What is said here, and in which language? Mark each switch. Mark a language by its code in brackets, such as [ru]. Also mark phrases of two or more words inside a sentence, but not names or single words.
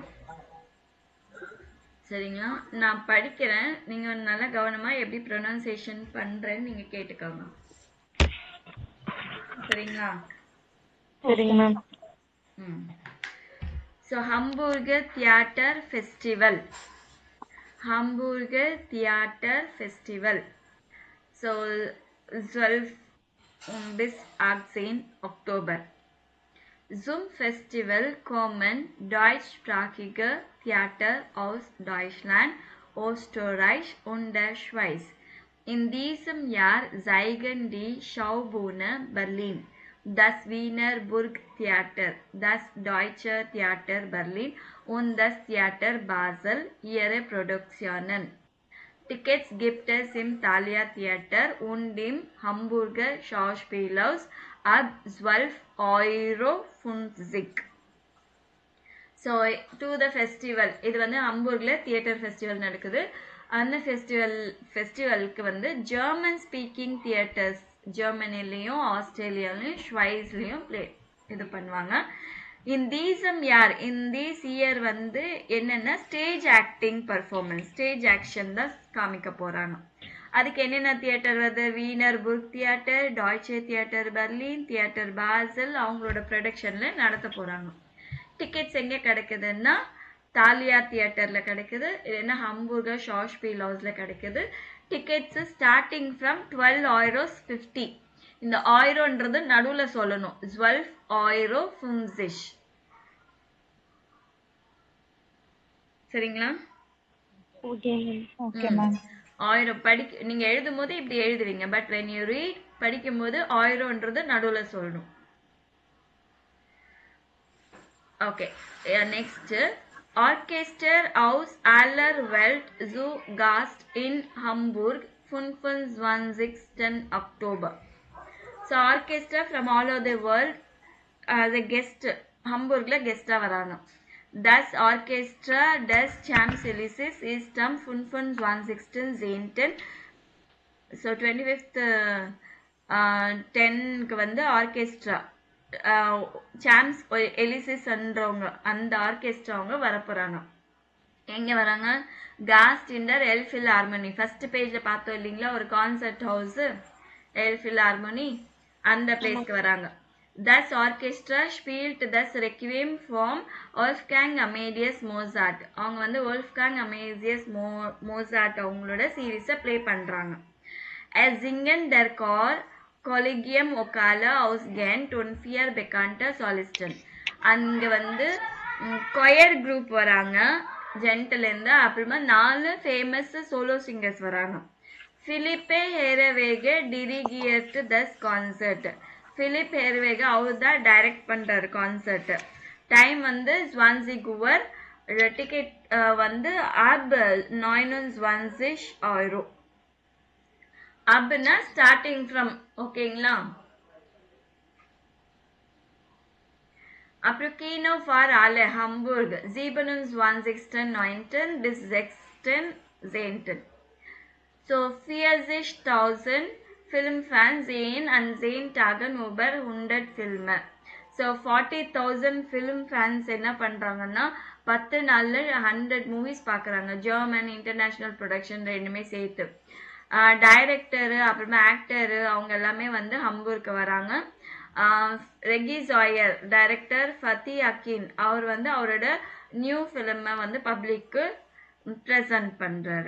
[ta] சரிங்களா? நான் படிக்கிறேன், நீங்க நல்லா கவனமா எப்படி ப்ரொனன்சியேஷன் பண்றேன்னு நீங்க கேட்டுக்கோங்க. சரிங்களா? சரிங்க மேம். ஸோ ஹம்பூர்கர் தியேட்டர் ஃபெஸ்டிவல், [de] Hamburger Theater Festival. So 12 bis 18 Oktober. Zum Festival kommen deutschsprachige Theater aus Deutschland, Österreich und der Schweiz. In diesem Jahr zeigen die Schaubühne Berlin, das Wiener Burgtheater, das Deutsche Theater Berlin und das Theater Basel ihre Produktionen. Tickets gibt es im Thalia Theater und im Hamburger Schauspielhaus ab 12,50 €. [en] So to the festival, [ta] இது வந்து ஹம்பூர்க்ல தியேட்டர் ஃபெஸ்டிவல் நடக்குது. அந்த ஃபெஸ்டிவலுக்கு வந்து [en] German speaking theaters, [ta] ஜெர்மனிலையும் ஆஸ்திரேலியாலையும் ஷ்வைஸ்லையும் இது பண்ணுவாங்க. [en] in this year [ta] வந்து என்னன்னா [en] stage acting performance, stage action [ta] தான் காமிக்க போறாங்க. அதுக்கு என்னென்ன தியேட்டர் வருது? வீனர் புர்க் தியேட்டர், டாய்ச்சே தியேட்டர் பெர்லின், தியேட்டர் பாசல் அவங்களோட ப்ரொடக்ஷன்ல நடத்த போறாங்க. டிக்கெட்ஸ் எங்க கிடைக்குதுன்னா தாலியா தியேட்டர்ல கிடைக்குது, இல்லைன்னா ஹம்பூர்கர் ஷாஷ்பீல் ஹவுஸ்ல கிடைக்குது. [en] Tickets starting from 12 €50. [ta] இந்த ஆயிரோன்றது நடுவுல சொல்லணும், 12 €50. சரிங்களா? ஓகே மேம். 1000 நீங்க எழுதும் போது இப்படி எழுதுவீங்க, பட் [en] when you read [ta] படிக்கும் போது 1000ன்றது நடுவுல சொல்லணும். [de] ஓகே, நெக்ஸ்ட் Orchester aus aller Welt zu Gast in Hamburg 25. Oktober. [en] So orchestra from all over the world the guest Hamburgல [ta] கெஸ்டா வராங்க. [de] Das Orchestra des Champs-Élysées ist am 25. [ta] So 25th 10க்கு வந்து ஆர்கெஸ்ட்ரா சாம்ஸ் எலிசிஸ்ன்றவங்க அந்த ஆர்கெஸ்ட்ரா அவங்க வரப்போறாங்க. எங்க வராங்க? [de] Gast in der Elbphilharmonie. [en] first page [ta] பார்த்தோம் இல்லைங்களா, ஒரு [en] concert house [ta] எல் ஃபில்ஹார்மோனி, அந்த பிளேஸ்க்கு வராங்க. [de] Das Orchestra spielt das Requiem from Wolfgang Amadeus Mozart. [ta] அவங்க வந்து Wolfgang Amadeus Mozart அவங்களோட சீரிஸை ப்ளே பண்றாங்க. [de] As singen der Chor Collegium Ocala aus Gent und 4 bekannte Solisten. [ta] அங்க வந்து [en] choir group [ta] வராங்க ஜென்ட்ல இருந்து, அப்புறமா 4 [en] famous solo singers [ta] வராங்க. [de] Philippe Herrewege dirigiert das Konzert. [ta] Philipp Herrewege அவர் தான் டைரக்ட் பண்றாரு கான்சர்ட். டைம் வந்து 20 Uhr. டிக்கெட் வந்து ab 29 €. abனா [en] starting from, [ta] ஓகேங்களா? [de] அப்புறம் Kino for alle Hamburg 27.19 bis 16. So 40.000 Filmfans sehen an 10 Tagen über 100 Filme. [en] So 40,000 film fans [ta] என்ன பண்றாங்கன்னா 10 நாள்ல 100 மூவிஸ் பார்க்கறாங்க. [en] German international production [ta] ரெண்டுமே சேர்த்து. டைரக்டர் அப்புறமா ஆக்டர் அவங்க எல்லாமே வந்து ஹம்பூருக்கு வராங்க. ரெகி ஜாயர் டைரக்டர், ஃபத்தி அக்கின் அவர் வந்து அவரோட நியூ ஃபிலிமை வந்து பப்ளிக்கு ப்ரெசன்ட் பண்றாரு.